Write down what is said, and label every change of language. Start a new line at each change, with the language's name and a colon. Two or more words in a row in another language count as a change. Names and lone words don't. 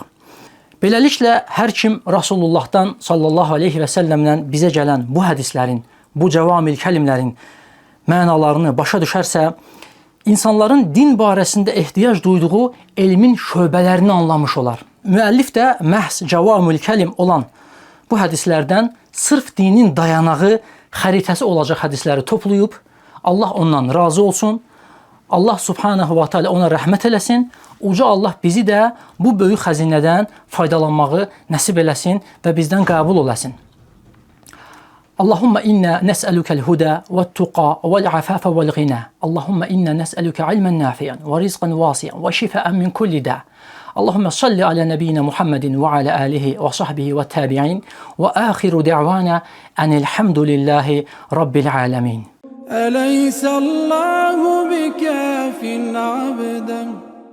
Azerbaijani: Beləliklə, hər kim Rasulullahdan sallallahu aleyhi və səlləmlə bizə gələn bu hədislərin, bu cəvamil kəlimlərin mənalarını başa düşərsə, insanların din barəsində ehtiyac duyduğu elmin şöbələrini anlamış olar. Müəllif də məhz cəvamil kəlim olan bu hədislərdən sırf dinin dayanağı, xəritəsi olacaq hədisləri toplayıb, Allah ondan razı olsun, Allah
Arabic: سبحانه وتعالى
Azerbaijani: ona rəhmət eləsin, uca Allah bizi də bu böyük xəzinədən faydalanmağı nəsib eləsin və bizdən qəbul eləsin.
Arabic: اللهم إنا نسألك الهدى والتقى والعفاف والغنى. اللهم إنا نسألك علما نافعا ورزقا واسعا وشفاء من كل داء. اللهم صل على نبينا محمد وعلى آله وصحبه والتابعين وآخر دعوانا أن الحمد لله رب العالمين. أليس الله بكاف عبدا